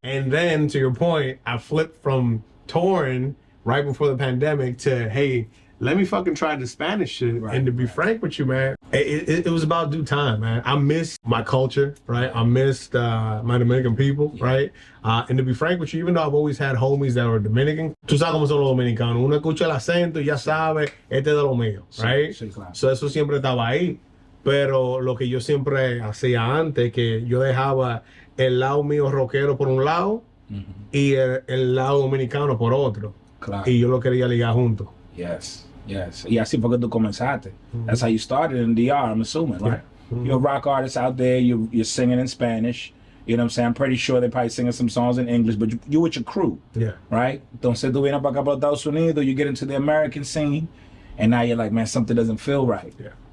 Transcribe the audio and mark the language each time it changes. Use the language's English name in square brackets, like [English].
[English] And then to your point, I flipped from touring right before the pandemic to, hey, let me fucking try the Spanish shit. Right. And to be frank with you, man, it was about due time, man. I missed my culture, right? I missed my Dominican people, right? And to be frank with you, even though I've always had homies that were Dominican, [Spanish] tú sabes cómo son los dominicanos. Uno escucha el acento y ya sabe, este es de lo mío, right? Sí, claro. So eso siempre estaba ahí. Pero lo que yo siempre hacía antes, que yo dejaba el lado mío rockero por un lado y el lado dominicano por otro. Claro. Y yo lo quería ligar juntos. [English] Yes. [Spanish] Y así fue que tú comenzaste. [English] That's how you started in DR, I'm assuming, right? You're a rock artist out there, you're singing in Spanish. You know what I'm saying? I'm pretty sure they're probably singing some songs in English, but you with your crew, right? [Spanish] Entonces tú vienes para acá para Estados Unidos, [English] you get into the American scene, and now you're like, man, something doesn't feel right. Yeah.